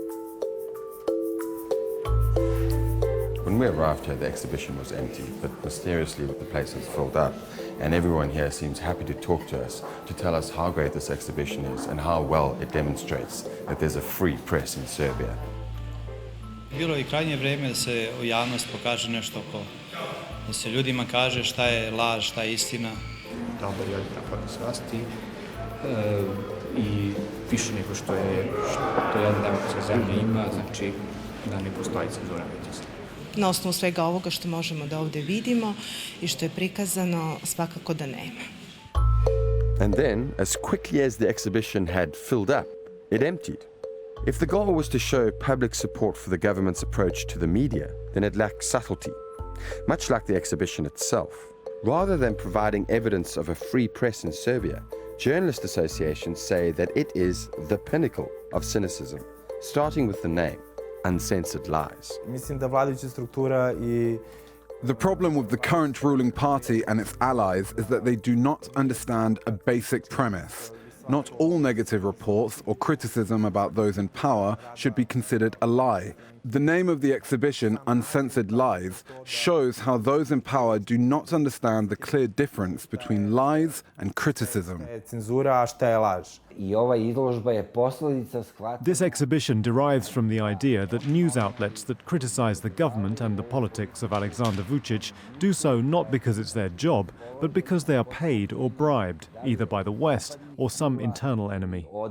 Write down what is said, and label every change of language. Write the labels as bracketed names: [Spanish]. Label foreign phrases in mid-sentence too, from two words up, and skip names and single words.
[English] When we arrived here, the exhibition was empty, but mysteriously the place has filled up, and everyone here seems happy to talk to us, to tell us how great this exhibition is and how well it demonstrates that there's a free press in Serbia. [Serbian] Bilo je krajnje vrijeme da se u javnost pokaže nešto da se ljudima kaže šta je laž, šta je istina. Dobar je na svasti i više nego što jedna demokratska zemlja ima, znači da ne postoji cenzura medijska. Na osnovu svega ovoga što možemo da ovdje vidimo i što je prikazano, svakako da nema. [English] And then, as quickly as the exhibition had filled up, it emptied. If the goal was to show public support for the government's approach to the media, then it lacked subtlety, much like the exhibition itself. Rather than providing evidence of a free press in Serbia, journalist associations say that it is the pinnacle of cynicism, starting with the name. uncensored lies. [Serbian] Mislim da vladajuća struktura I [English] The problem with the current ruling party and its allies is that they do not understand a basic premise. Not all negative reports or criticism about those in power should be considered a lie. The name of the exhibition, Uncensored Lies, shows how those in power do not understand the clear difference between lies and criticism. [Serbian] cenzura, a šta je laž. [English] This exhibition derives from the idea that news outlets that criticize the government and the politics of Aleksandar Vučić do so not because it's their job, but because they are paid or bribed, either by the West or some internal enemy.